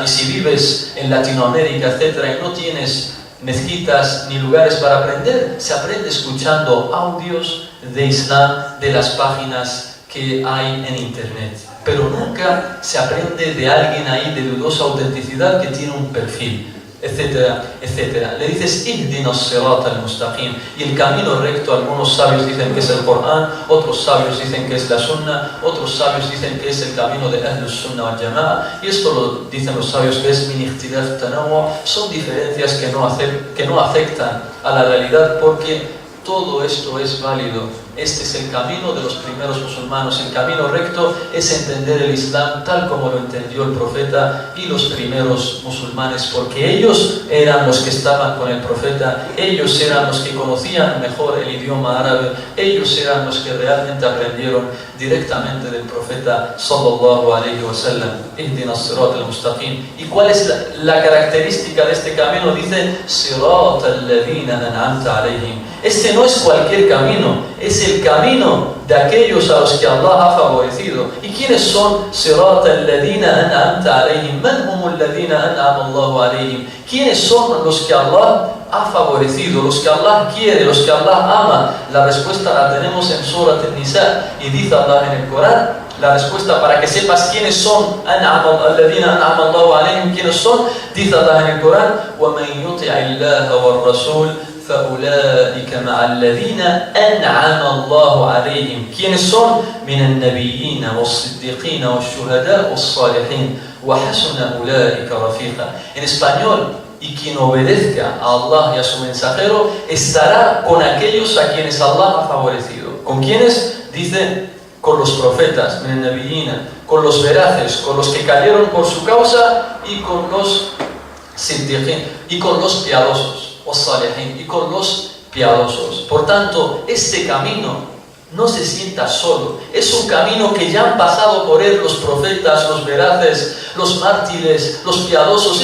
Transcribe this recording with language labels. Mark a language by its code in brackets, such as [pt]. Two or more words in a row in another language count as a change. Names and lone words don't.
[es] Y si vives en Latinoamérica, etcétera, y no tienes mezquitas ni lugares para aprender, se aprende escuchando audios de Islam de las páginas que hay en internet. Pero nunca se aprende de alguien ahí de dudosa autenticidad que tiene un perfil, etcétera, etcétera. Le dices, [ar] اهدنا الصراط المستقيم, [es] y el camino recto, algunos sabios dicen que es el Corán, otros sabios dicen que es la Sunna, otros sabios dicen que es el camino de [ar] أهل السنة والجماعة, [es] y esto lo dicen los sabios que es [ar] من اختلاف تنوع, [es] son diferencias que no afectan a la realidad, porque todo esto es válido. Este es el camino de los primeros musulmanes. El camino recto es entender el Islam tal como lo entendió el profeta y los primeros musulmanes, porque ellos eran los que estaban con el profeta, ellos eran los que conocían mejor el idioma árabe, ellos eran los que realmente aprendieron directamente del profeta [ar] صلى الله عليه وسلم, اهدنا الصراط المستقيم. [es] ¿Y cuál es la característica de este camino? Dice, [ar] صراط الذين أنعمت عليهم. [es] Este no es cualquier camino, es el camino de aquellos a los que Allah ha favorecido. ¿Y quiénes son [ar] صراط الذين أنعمت عليهم? من هم الذين أنعم الله عليهم? [es] ¿Quiénes son los que Allah ha favorecido, los que Allah quiere, los que Allah ama? La respuesta la tenemos en Surat An-Nisa, y dice Allah en el Corán, la respuesta para que sepas quiénes son [ar] الذين أنعم الله عليهم, [es] quiénes son, dice Allah en el Corán, [ar] وَمَنْ يُطِعِ اللَّهَ وَالرَّسُولَ فَأُولَٰئِكَ مَعَ الَّذِينَ أَنْعَمَ اللَّهُ عَلَيْهِمْ. [es] ¿Quiénes son? [ar] مِنَ النَّبِيِّينَ وَالصِّدِّيقِينَ وَالشُّهَدَاءِ وَالصَّالِحِينَ وَحَسُنَ أُولَٰئِكَ رَفِيقًا. [es] En español, y quien obedezca a Allah y a su mensajero estará con aquellos a quienes Allah ha favorecido. ¿Con quiénes? Dice, con los profetas, [ar] من النبيين, [es] con los veraces, con los que cayeron por su causa, y con los siddiqin, y con los piadosos, y con los piadosos. Por tanto, este camino no se sienta solo, es un camino que ya han pasado por él los profetas, los veraces, los mártires, los piadosos.